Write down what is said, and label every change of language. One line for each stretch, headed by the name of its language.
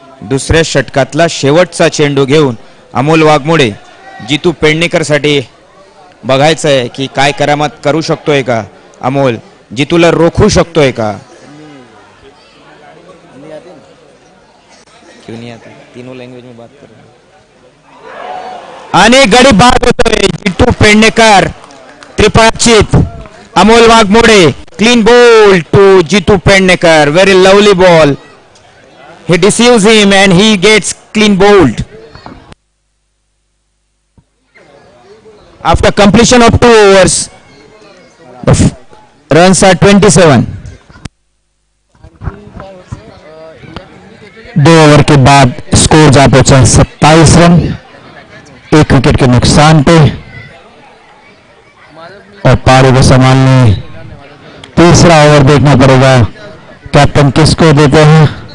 Marathi: दुसऱ्या षटकातला शेवटचा चेंडू घेऊन अमोल वाघमोडे जितू पेडणेकर साठी. बघायचंय की काय करामत करू शकतोय का अमोल, जितूला रोखू शकतोय का.
Hindi: क्यों नहीं आता, तीनों लैंग्वेज में बात कर रहे हैं.
Marathi: आणि गडी बाद होतोय जितू Pednekar. त्रिपाक्षित Amol Waghmode clean ball to Jitu Pednekar.
English: Very lovely ball. He deceives him and he gets clean bowled. After completion of 2 overs, the runs are 27.
Hindi: 2 over के बाद स्कोर जा पहुंचा 27 रन, 1 विकेट के नुकसान पे. और पारी को संभालने तीसरा ओवर देखना पड़ेगा कैप्टन किसको देते हैं.